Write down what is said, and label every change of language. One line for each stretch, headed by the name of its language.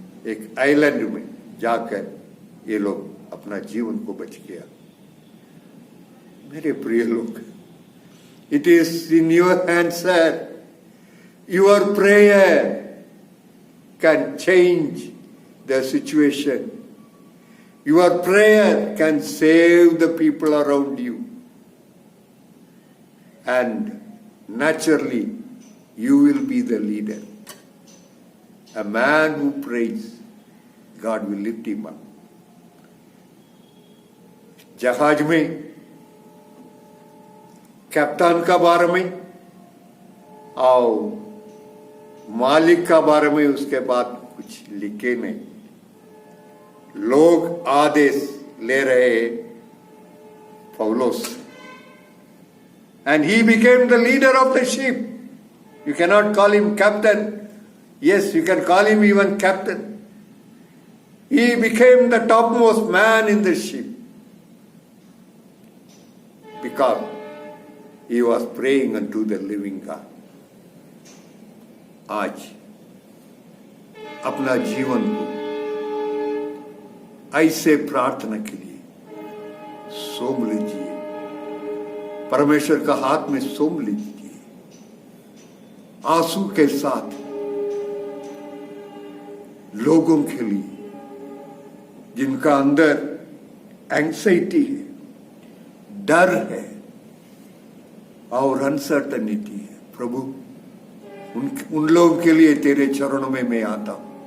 Hindi: एक आइलैंड में जाकर ये लोग अपना जीवन को बच गया। मेरे प्रिय लोग,
English: It is in your hand sir. Your prayer can change the situation. Your prayer can save the people around you. And naturally, you will be the leader. A man who prays, God will lift him up.
Hindi: जहाज में कप्तान का बारे में और मालिक का बारे में उसके बाद कुछ लिखे नहीं। लोग आदेश ले रहे पौलुस,
English: and he became the leader of the ship. You cannot call him captain. Yes, you can call him even captain. He became the topmost man in the ship because he was praying unto the living God.
Hindi: आज अपना जीवन को ऐसे प्रार्थना के लिए सौंप लीजिए। परमेश्वर का हाथ में सौंप लीजिए, आंसू के साथ लोगों के लिए जिनका अंदर एंग्जाइटी है, डर है और अनसर्टनिटी है, प्रभु उन लोगों के लिए तेरे चरणों में मैं आता हूं।